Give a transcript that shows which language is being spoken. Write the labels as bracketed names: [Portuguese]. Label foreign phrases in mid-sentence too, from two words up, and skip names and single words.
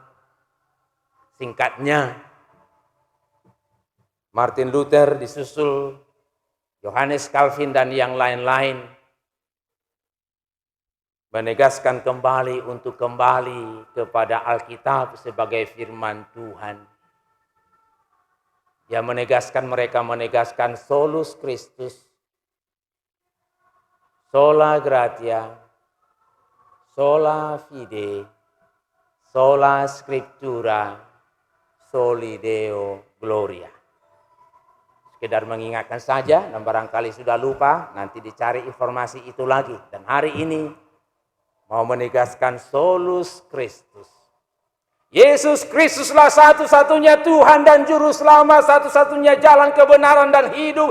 [Indonesian] Singkatnya, Martin Luther disusul Johannes Calvin dan yang lain-lain menegaskan kembali untuk kembali kepada Alkitab sebagai firman Tuhan. Dia mereka menegaskan [Latin] solus Christus, sola gratia, sola fide, sola scriptura, soli Deo gloria. [Indonesian] Sekedar mengingatkan saja, dan barangkali sudah lupa, nanti dicari informasi itu lagi. Dan hari ini mau menegaskan [Latin] solus Christus. [Indonesian] Yesus Kristuslah satu-satunya Tuhan dan Juru Selamat, satu-satunya jalan kebenaran dan hidup.